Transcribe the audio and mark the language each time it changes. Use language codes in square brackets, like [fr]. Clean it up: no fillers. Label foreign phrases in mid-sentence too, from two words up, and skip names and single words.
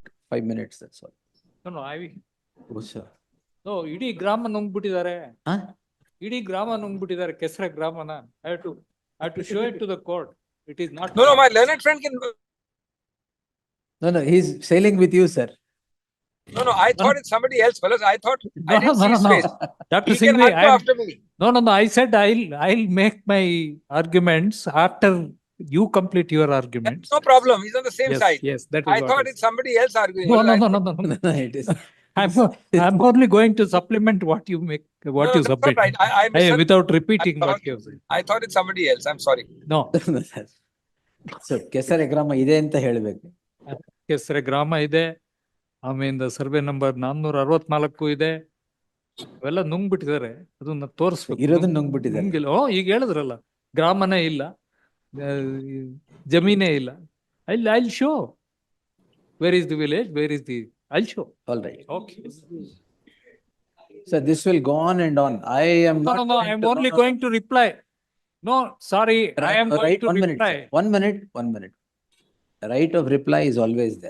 [en] 5 minutes, that's all. No, sir. No, [kn] ಇಡೀ ಗ್ರಾಮ ನುಂಗ್ಬಿಟ್ಟಿದ್ದಾರೆ. [en] Huh? [kn] ಇಡೀ ಗ್ರಾಮ ನುಂಗ್ಬಿಟ್ಟಿದ್ದಾರೆ, ಕೆಸರೆ ಗ್ರಾಮನ. [en] I have to show it to the court. It is not. No, my learned friend can. No, he's sailing with you, sir. No, I thought it's somebody else, fellas. I thought I didn't see his face. Dr. He can Singhvi, argue after me. No, I said I'll make my arguments after you complete your arguments. No problem. He's on the same Yes, side. yes, that is I thought it's somebody else arguing. No, Well, no. It is. I'm only going to supplement what you make, what No, you that's submit. all right. I misunderstood. Without repeating I what thought- you said. I thought it's somebody else. I'm sorry. No, So, [kn] ಕೆಸರೆ ಗ್ರಾಮ ಇದೆ ಅಂತ ಹೇಳ್ಬೇಕು. ಕೆಸರೆ ಗ್ರಾಮ ಇದೆ. ಆಮೇಲೆ ಸರ್ವೆ ನಂಬರ್ 464 ಇದೆ. ಅವೆಲ್ಲ ನುಂಗ್ಬಿಟ್ಟಿದ್ದಾರೆ. ಅದನ್ನ ತೋರಿಸ್ಬೇಕು. ಇರೋದನ್ನ ನುಂಗ್ಬಿಟ್ಟಿದ್ದಾರೆ. ನುಂಗಿಲ್ಲ. ಈಗ ಹೇಳಿದ್ರಲ್ಲ, ಗ್ರಾಮನೇ ಇಲ್ಲ, ಜಮೀನೇ ಇಲ್ಲ. [en] I'll show. Where is the village? Where is the? I'll show. All right. Okay. So this will go on and on. I am not. No. I'm only going to reply. No, sorry. I am going Right, to 1 minute. reply. Sir. 1 minute. 1 minute. Right of reply is always there.